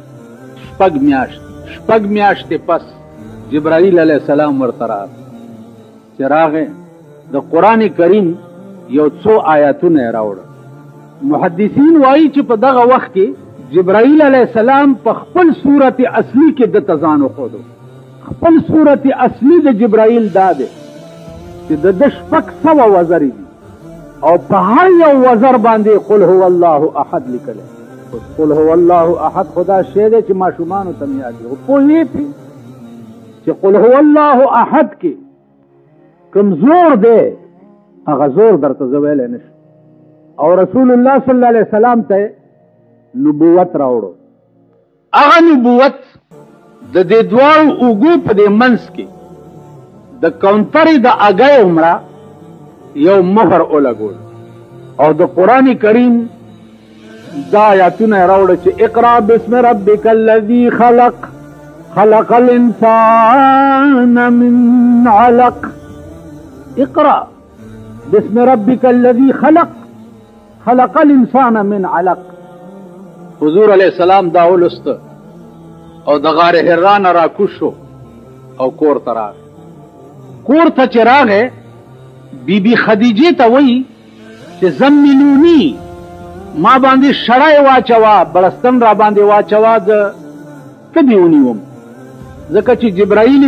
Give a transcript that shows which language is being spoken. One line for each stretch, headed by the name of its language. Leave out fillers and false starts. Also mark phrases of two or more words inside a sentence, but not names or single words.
Pashto: 6 میاشتې پس جبرائیل
Arabic: علیه السلام
Pashto: ورته راغی چې راغی د قرآن کریم یو څو آیاتونه یې راوړه محدثین وایي چې په دغه وخت کې جبرائیل
Arabic: علیه السلام
Pashto: په خپل صورت اصلي کې دته ځان وښودو خپل صورت اصلي د جبرائیل دا دی چې د ده 600 وزرې دي او په هر یو وزر باندې
Arabic: قل هو الله احد
Pashto: لیکلی
Arabic: قل هو الله احد
Pashto: خدا شی دی چې ماشومانو ته مې یاد دي خو پوهېږي چې
Arabic: قل هو الله احد
Pashto: کې کوم زور دی هغه زور درته زه ویلی نه شم او رسول الله
Arabic: صلی الله علیه وسلم
Pashto: ته نبوت راوړو هغه نبوت د دې دواړو اوږو په دې منځ کې د کونترې د اګۍ عمره یو مهر ولګول او د قرآن کریم دا آیاتونه یې راوړه چې
Arabic: اقرا بسم ربک الذي خلق خلق الانسان من علق اقرا بسم ربک الذي خلق خلق الانسان من علق
Pashto: حضور
Arabic: علیہ السلام
Pashto: دا ولست او د غار حرا نه راکوز شو او کور ته راغی کور ته چې راغی بیبي خدیجې ته وایي چې زملوني ما باندې شړی واچوه بړستن را باندې واچوه زه تبې ونیوم ځکه چې جبرائیل